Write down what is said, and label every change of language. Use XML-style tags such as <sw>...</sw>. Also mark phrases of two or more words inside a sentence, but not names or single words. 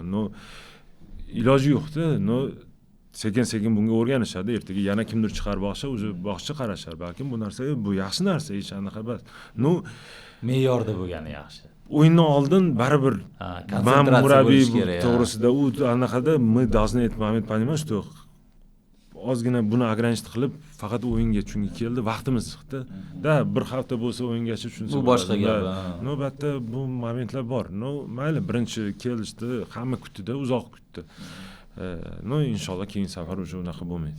<uz>Iloji yo'q-da. Sekin bunga o'rganishadi. Ertaga yana kimdir chiqar boshqa qarashar. Balkim bu narsa bu yaxshi narsa, hech anaqa emas. Me'yorda bo'lgani yaxshi. O'yindan oldin baribir men murabbiy to'g'risida u anaqada</uz> <ru>мы должны это момент понимать, что</ru> <uz>ozgina buni ограничить qilib faqat o'yinga chunki keldi, vaqtimiz chiqdi. Bir hafta bo'lsa o'yingacha tushunsa bu boshqa gap. Navbatda bu momentlar bor. Mayli, birinchi kelishdi, hamma kutdi-da, uzoq kutdi. Inshaalloh keyingi safar o'sha unaqa bo'lmaydi.</uz>